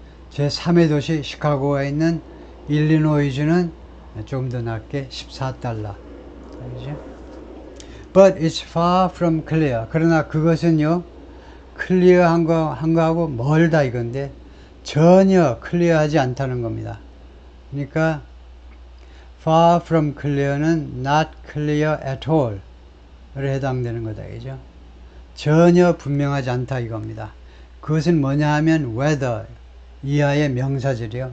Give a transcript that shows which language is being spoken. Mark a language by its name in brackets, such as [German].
[Korean] 제3의 도시 시카고가 있는 일리노이주는 조금 더 낮게 14달러. [English] But it's far from clear. [Korean] 그러나 그것은요, 클리어한 거하고 멀다 이건데, 전혀 클리어하지 않다는 겁니다. 그러니까, [English] far from clear는 not clear at all. [Korean] 를 해당되는 거다, 그죠? 전혀 분명하지 않다 이겁니다. 그것은 뭐냐 하면, whether, 이하의 명사절이요.